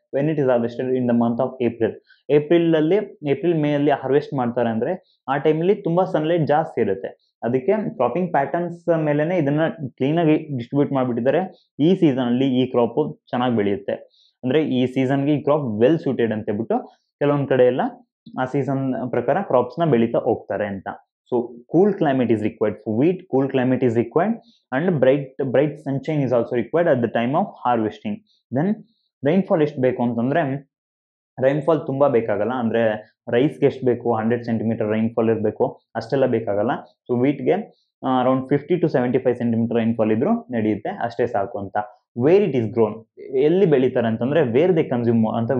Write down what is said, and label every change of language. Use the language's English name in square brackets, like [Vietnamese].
[English] When it is harvested in the month of April. [Kannada] April May ಅಲ್ಲಿ harvest ಮಾಡ್ತಾರೆ ಅಂದ್ರೆ ಆ ಟೈಮಲ್ಲಿ ತುಂಬಾ ಸನ್ಲೈಟ್ ಜಾಸ್ತಿ ಇರುತ್ತೆ. ಅದಕ್ಕೆ ಕ್ರಾಪಿಂಗ್ ಪ್ಯಾಟರ್ನ್ಸ್ ಮೇಲೆನೆ ಇದನ್ನ ಕ್ಲೀನ್ ಆಗಿ ಡಿಸ್ಟ್ರಿಬ್ಯೂಟ್ ಮಾಡ್ಬಿಟ್ಟಿದ್ದಾರೆ. ಈ ಸೀಸನ್ ಅಲ್ಲಿ ಈ ಕ್ರಾಪ್ ಚೆನ್ನಾಗಿ ಬೆಳೆಯುತ್ತೆ, ಅಂದ್ರೆ ಈ ಸೀಸನ್ಗೆ ಈ ಕ್ರಾಪ್ ವೆಲ್ ಸೂಟೆಡ್ ಅಂತ ಹೇಳ್ಬಿಟ್ಟು ಕೆಲವೊಂದ್ ಕಡೆ ಎಲ್ಲ ಆ ಸೀಸನ್ ಪ್ರಕಾರ ಕ್ರಾಪ್ಸ್ ನ ಬೆಳೀತಾ ಹೋಗ್ತಾರೆ ಅಂತ. [English] So cool climate is required for wheat. Cool climate is required and bright sunshine is also required at the time of harvesting. Then rainfall [Kannada] ಎಷ್ಟು ಬೇಕು ಅಂತಂದ್ರೆ, ರೈನ್ಫಾಲ್ ತುಂಬಾ ಬೇಕಾಗಲ್ಲ, ಅಂದ್ರೆ ರೈಸ್ಗೆ ಎಷ್ಟು ಬೇಕು 100 ಸೆಂಟಿಮೀಟರ್ ರೈನ್ಫಾಲ್ ಇರಬೇಕು, ಅಷ್ಟೆಲ್ಲ ಬೇಕಾಗಲ್ಲ. So ವೀಟ್ಗೆ around 50 to 75 centimetre rainfall ಇದ್ರು ನಡೆಯುತ್ತೆ, ಅಷ್ಟೇ ಸಾಕು ಅಂತ. [English] where it is grown, [Kannada] ಎಲ್ಲಿ ಬೆಳೀತಾರೆ ಅಂತಂದ್ರೆ [English] where they consume [Kannada] ಅಂತ.